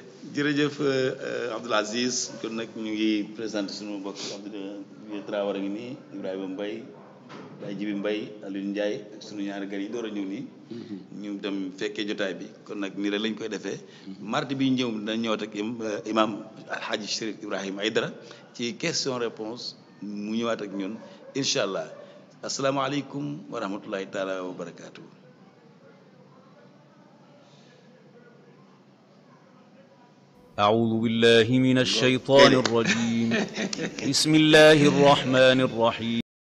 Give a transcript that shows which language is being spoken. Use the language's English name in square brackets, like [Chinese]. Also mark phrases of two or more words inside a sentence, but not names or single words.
[Wolof] jërëjëf Abdoul Aziz kon nag ñu ngi présenté suñu mbokk Abdou Traoré ngi nii Ibrahima Mbaye Baye Jibi Mbaye Alioune Ndiaye ak sunu ñaari gar yi door a ñëw nii ñu dem fekkee jotaay bi kon nag nii rek lañ koy defee mardi bi ñëw dina ñëwaat ak imam Alhaji Chérif Ibrahima Aïdara ci [French] question réponse [Wolof] mu ñëwaat ak ñun [Arabic] إن شاء الله السلام عليكم ورحمة الله تعالى وبركاته. أعوذ بالله من الشيطان الرجيم بسم الله الرحمن الرحيم